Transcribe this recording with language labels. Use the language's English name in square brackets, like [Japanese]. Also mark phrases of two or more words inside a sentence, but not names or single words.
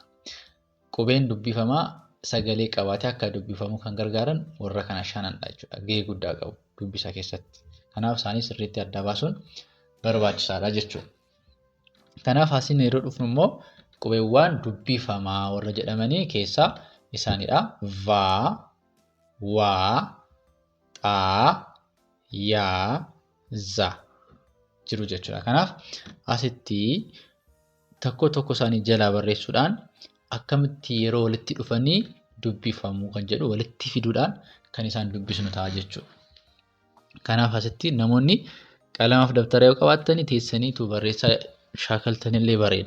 [Oromo] Qubeen dubbifamaa sagalee qabaatee akka dubbifamu kan gargaaran warra kana 5dha jechuudha. Gahee guddaa qabu dubbisa keessatti. Kanaaf isaanii sirriitti adda baasuun barbaachisaadha jechuudha. Kanaaf asiin yeroo dhufnu immoo qubeewwan dubbifamaa warra jedhamanii keessaa isaanidha. Va, wa, xa, ya, za jiru jechuudha. Kanaaf asitti tokko isaanii jalaa barreessuudhaan akkamitti yeroo walitti dhufanii dubbifamu kan jedhu walitti fiduudhaan kan isaan dubbisnu ta'a jechuudha. Kanaaf asitti namoonni qalamaaf dabtara yoo qabaatanii teessaniitu barreessaa shaakaltanillee bareeda.